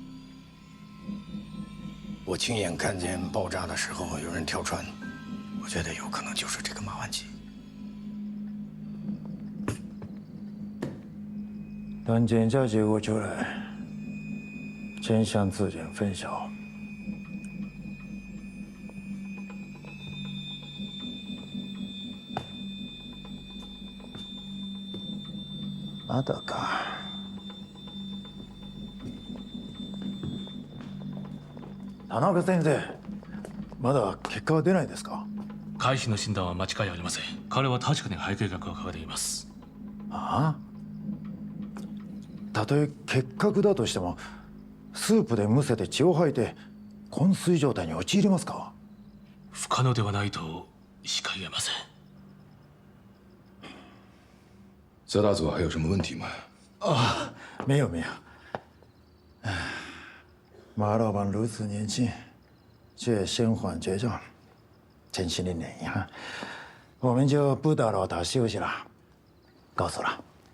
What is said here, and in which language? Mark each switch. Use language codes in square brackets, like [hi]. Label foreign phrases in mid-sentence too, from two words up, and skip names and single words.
[zh] 我亲眼看见爆炸的时候有人跳船。我觉得有可能就是这个马万琪。等检查结果出来，真相自然分晓。 [ja] まだか。田中先生、まだ結果は出ないですか？海士の診断は間違いありません。彼は確かに肺結核を抱えています。ああ？たとえ結核だとしても、スープでむせて血を吐いて昏睡状態に陥りますか？不可能ではないとしか言えません。 [zh] 泽大佐还有什么问题吗？啊，没有没有。唉，马老板如此年轻，却身患绝症，真是令人遗憾。我们就不打扰他休息了，告辞了。